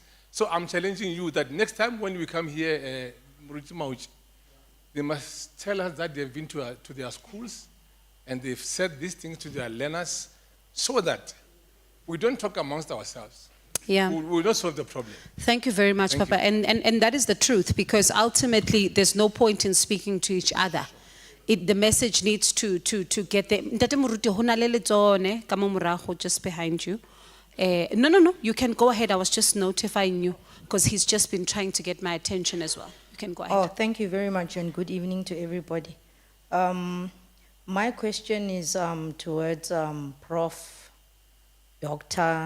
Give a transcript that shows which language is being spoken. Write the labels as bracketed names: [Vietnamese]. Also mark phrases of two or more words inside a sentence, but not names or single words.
[English] So I'm challenging you that next time when we come here, they must tell us that they've been to their schools and they've said these things to their learners so that we don't talk amongst ourselves. Yeah. We'll not solve the problem. Thank you very much, Thank Papa. And that is the truth, because ultimately there's no point in speaking to each other. The message needs to get there. [Southern Sotho] Ntate Moruti, ho na le letsone ka mo morago [English] just behind you. No, you can go ahead. I was just notifying you because he's just been trying to get my attention as well. You can go ahead. Oh, thank you very much and good evening to everybody. My question is towards Prof, Dr.